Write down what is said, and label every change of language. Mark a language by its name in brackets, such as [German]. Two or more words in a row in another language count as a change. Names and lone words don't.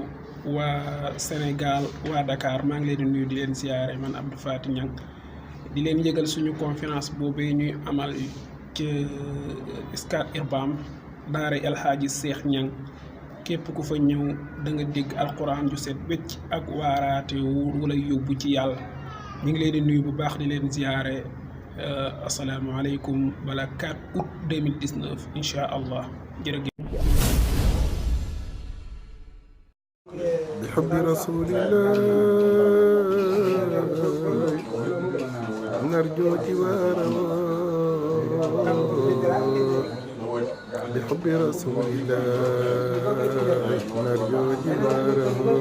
[Wolof] waa Sénégal waa Dakar maa ngi leen di nuyu di leen ziare man Abdou Faty Niang di leen yëgal suñu conférence boobee ñuy amal ci Scat Urbam daara El Hadji Cheikh Niang képp ku fa ñëw da nga dégg alquran ju set wecc ak waaraate wala yóbbu ci yàlla. ñu ngi leen di nuyu bu baax di leen ziare asalaamaaleykum bala 4 août 2019 [Arabic] إن شاء الله [Wolof] jërëjëf. [Arabic] بحب رسول الله نرجو جواره بحب رسول الله نرجو جواره